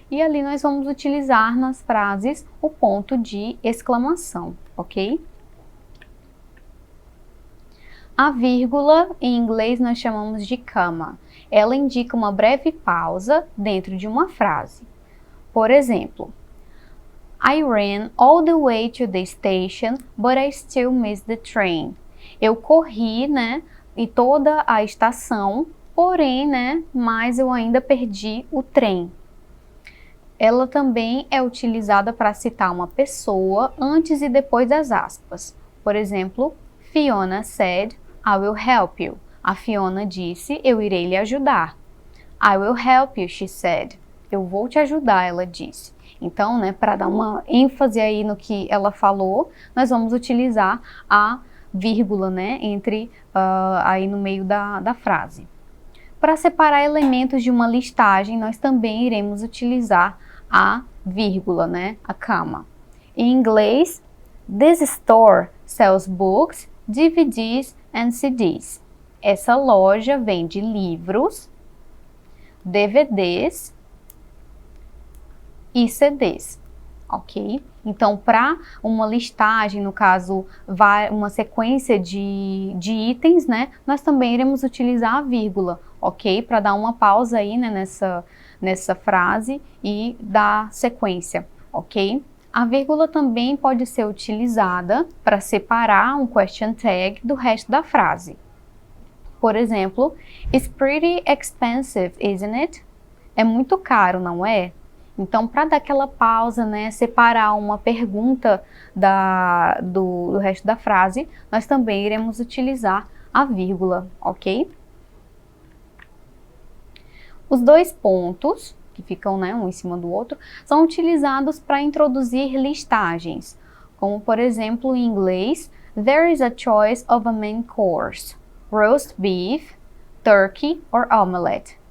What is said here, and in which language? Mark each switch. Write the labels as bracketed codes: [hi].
[pt] E ali nós vamos utilizar nas frases o ponto de exclamação, ok? A vírgula, em inglês nós chamamos de comma. Ela indica uma breve pausa dentro de uma frase. Por exemplo, [en] I ran all the way to the station, but I still missed the train. [pt] Eu corri, né, e toda a estação, porém, né, mas eu ainda perdi o trem. Ela também é utilizada para citar uma pessoa antes e depois das aspas. Por exemplo, [en] Fiona said, I will help you. [pt] A Fiona disse, eu irei lhe ajudar. [en] I will help you, she said. [pt] Eu vou te ajudar, ela disse. Então, né, para dar uma ênfase aí no que ela falou, nós vamos utilizar a vírgula, né, aí no meio da frase. Para separar elementos de uma listagem, nós também iremos utilizar a vírgula, né, a comma. Em inglês, [en] this store sells books, DVDs and CDs. [pt] Essa loja vende livros, DVDs e CDs, ok? Então, para uma listagem, no caso, uma sequência de itens, né, nós também iremos utilizar a vírgula, ok? Para dar uma pausa aí, né, nessa frase e dar sequência, ok? A vírgula também pode ser utilizada para separar um question tag do resto da frase. Por exemplo, [en] it's pretty expensive, isn't it? [pt] É muito caro, não é? Então, para dar aquela pausa, né, separar uma pergunta do resto da frase, nós também iremos utilizar a vírgula, ok? Os dois pontos, que ficam, né, um em cima do outro, são utilizados para introduzir listagens, como por exemplo em inglês, [en] there is a choice of a main course, roast beef, turkey or omelette.